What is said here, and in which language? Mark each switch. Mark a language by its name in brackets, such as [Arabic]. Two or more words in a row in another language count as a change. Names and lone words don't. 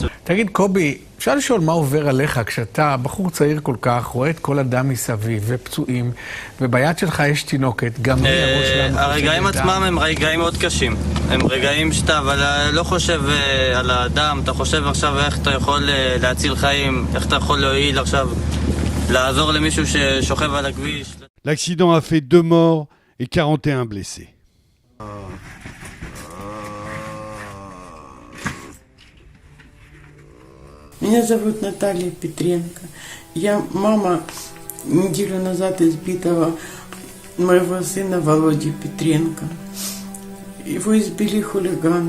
[Hebrew] תגיד, קובי, אפשר לשאול מה עובר עליך כשאתה בחור צעיר כל כך, רואה את כל הדם מסביב ופצועים, וביד שלך יש תינוקת, גם הראש שלנו... הרגעים עצמם הם רגעים מאוד קשים. הם רגעים שאתה אבל לא חושב על הדם, אתה חושב עכשיו איך אתה יכול להציל חיים, איך אתה יכול להועיל עכשיו, לעזור למישהו ששוכב על הכביש. [French] L'accident a fait 2 morts et 41 blessés. [Russian] Меня зовут Наталья Петренко. Я мама неделю назад избитого моего сына Володи Петренко. Его избили хулиганы.